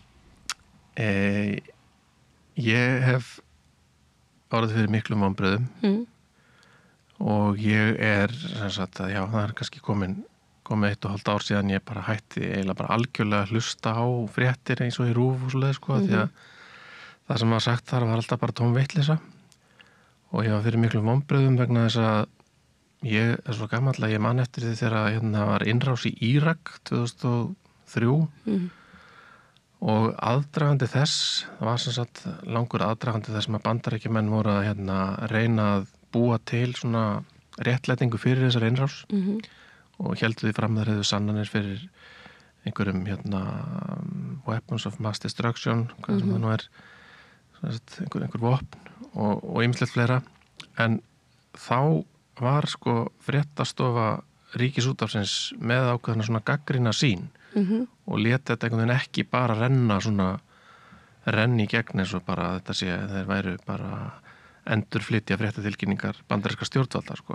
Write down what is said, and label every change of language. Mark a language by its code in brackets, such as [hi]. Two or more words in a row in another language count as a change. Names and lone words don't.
[is] Ég hef orðið fyrir miklum vonbrigðum og ég sem sagt að já, það kannski komið 1,5 ár síðan ég bara hætti eiginlega bara algjörlega að hlusta á fréttir eins og í RÚV og svoleiðis sko, því að það sem var sagt þar var alltaf bara tóm vitleysa og ég var fyrir miklum vonbrigðum vegna þess að ég svo gamall að ég man eftir því þegar var innrás í Írak 2003 og aðdragandi þess, það var sem sagt langur aðdragandi þess að Bandaríkjamenn voru að reyna að búa til svona réttlætingu fyrir þessar innrás og héldu því fram þeir hefðu sannanir fyrir einhverjum [en] weapons of mass destruction, [is] hvað sem það nú einhver vopn og ýmislegt fleira en þá var sko fréttastofa Ríkisútvarpsins með ákveðna svona gagnrýna sýn og lét þetta einhvern veginn ekki bara renni í gegn eins og bara þetta sé þeir væru bara endurflytja fréttatilkynningar bandarískra stjórnvalda sko.